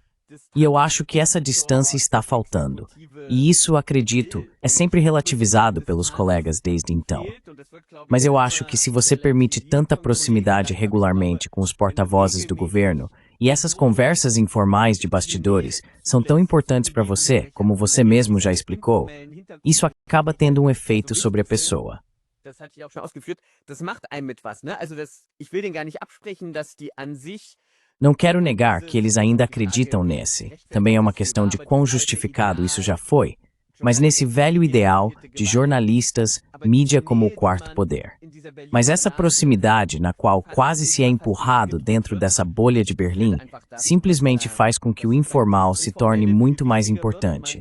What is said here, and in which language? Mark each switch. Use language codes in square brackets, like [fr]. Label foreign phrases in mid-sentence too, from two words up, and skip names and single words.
[pt] E eu acho que essa distância está faltando. E isso, acredito, é sempre relativizado pelos colegas desde então. Mas eu acho que se você permite tanta proximidade regularmente com os porta-vozes do governo, e essas conversas informais de bastidores são tão importantes para você, como você mesmo já explicou, isso acaba tendo um efeito sobre a pessoa. [de] Das hatte ich auch schon ausgeführt, das macht einem mit was, né? Also ich will denen gar nicht absprechen, dass die an sich. [pt] Não quero negar que eles ainda acreditam nesse. Também é uma questão de quão justificado isso já foi, mas nesse velho ideal de jornalistas, mídia como o quarto poder. Mas essa proximidade na qual quase se é empurrado dentro dessa bolha de Berlim, simplesmente faz com que o informal se torne muito mais importante.